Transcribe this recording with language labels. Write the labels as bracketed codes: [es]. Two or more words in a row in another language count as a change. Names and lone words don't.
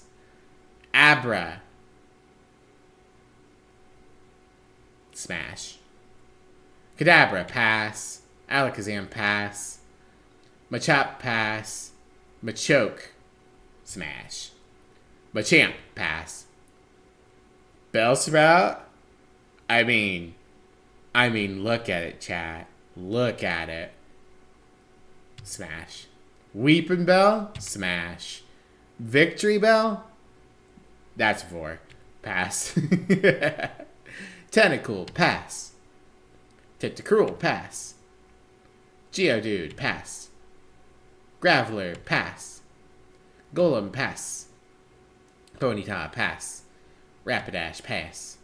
[en] Abra. Smash. Kadabra. Pass. Alakazam. Pass. Machop. Pass. Machoke. Smash. Machamp. Pass. Bellsprout? I mean, look at it, chat. Look at it. Smash. Weeping Bell? Smash. Victory Bell? That's 4. Pass. Tentacle? Pass. Tentacruel? Pass. Geodude? Pass. Graveler? Pass. Golem? Pass. Ponyta? Pass. Rapidash? Pass.